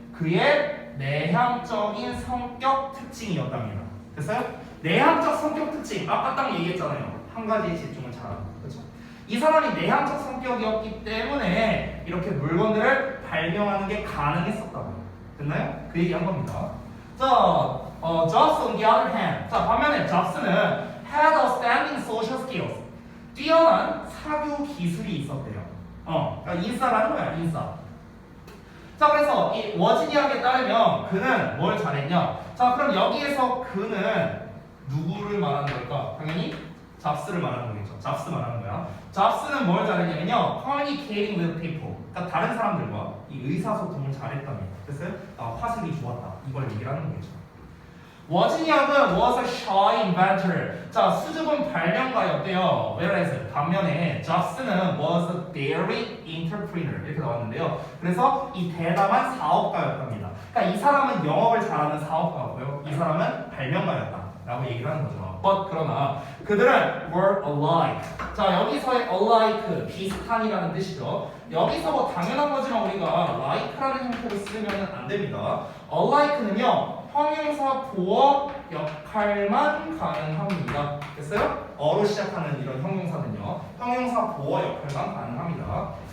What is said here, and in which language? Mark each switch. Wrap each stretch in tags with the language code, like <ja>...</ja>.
<ko>그의 내향적인 성격 특징이었답니다. 됐어요? 내향적 성격 특징. 아까 딱 얘기했잖아요. 한 가지에 집중을 잘하는. 그렇죠? 이 사람이 내향적 성격이었기 때문에 이렇게 물건들을 발명하는 게 가능했었다고. 됐나요? 그 얘기 한 겁니다. 자,</ko> <en>Jobs on the other hand.</en> <ko>자, 반면에</ko> <en>Jobs는 had outstanding social skills.</en> <ko>뛰어난 사교 기술이 있었대요. 그러니까 인싸라는 거야, 인싸. 자, 그래서 이 워지니악에 따르면 그는 뭘 잘했냐? 자, 그럼 여기에서 그는 누구를 말하는 걸까? 당연히 잡스를 말하는 거겠죠. 잡스 말하는 거야. 잡스는 뭘 잘했냐면요,</ko> <en>communicating with people.</en> <ko>그러니까 다른 사람들과 이 의사소통을 잘했답니다. 됐어요? 화술이 좋았다. 이걸 얘기를 하는 거겠죠.</ko> <en>워지니악은 was a shy inventor.</en> <ko>자, 수줍은 발명가였대요.</ko> <en>Whereas</en> <ko>반면에 잡스는</ko> <en>was a daring entrepreneur</en> <ko>이렇게 나왔는데요. 그래서 이 대담한 사업가였답니다. 그러니까 이 사람은 영업을 잘하는 사업가고요. 이 사람은 발명가였다라고 얘기를 하는 거죠.</ko> <en>But</en> <ko>그러나 그들은</ko> <en>were alike.</en> <ko>자, 여기서의 alike 비슷한이라는 뜻이죠. 여기서 뭐 당연한 거지만 우리가 like라는 형태로 쓰면 안 됩니다. alike는요. 형용사 보어 역할만 가능합니다. 됐어요? 어로 시작하는 이런 형용사는요. 형용사 보어 역할만 가능합니다.</ko>